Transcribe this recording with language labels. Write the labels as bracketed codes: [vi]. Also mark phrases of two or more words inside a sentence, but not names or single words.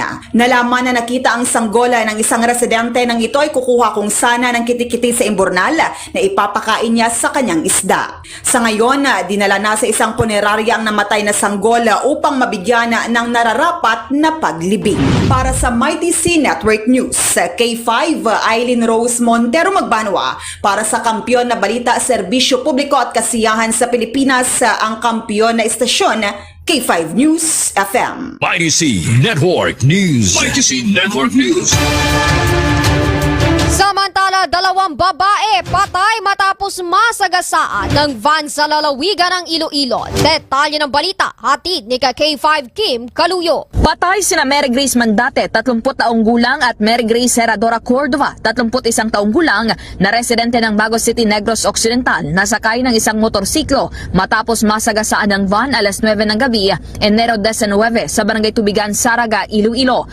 [tl] Nalaman na nakita ang sanggola ng isang residente nang ito ay kukuha kung sana ng kitikiti sa imburnal na ipapakain niya sa kanyang isda. Sa ngayon, dinala na sa isang punerarya ang namatay na sanggola upang mabigyan ng nararapat na paglibing. Para sa Mighty C Network News, K5 Aileen Rose Montero Magbanwa para sa Kampiyon na Balita Serbisyo Publiko at Kasiyahan sa Pilipinas, ang kampiyon na istasyon K5 News FM. Mighty C Network News. Mighty C Network News. Samantala, dalawang babae patay matapos masagasaan ng van sa lalawigan ng Iloilo. Detalye ng balita, hatid ni K5 Kim Kaluyo. Patay sina Mary Grace Mandate, 30 taong gulang, at Mary Grace Herradora Cordova, 31 taong gulang, na residente ng Bagos City, Negros Occidental, nasakay ng isang motorsiklo matapos masagasaan ng van alas 9 ng gabi, Enero 19, sa Barangay Tubigan, Saraga, Iloilo.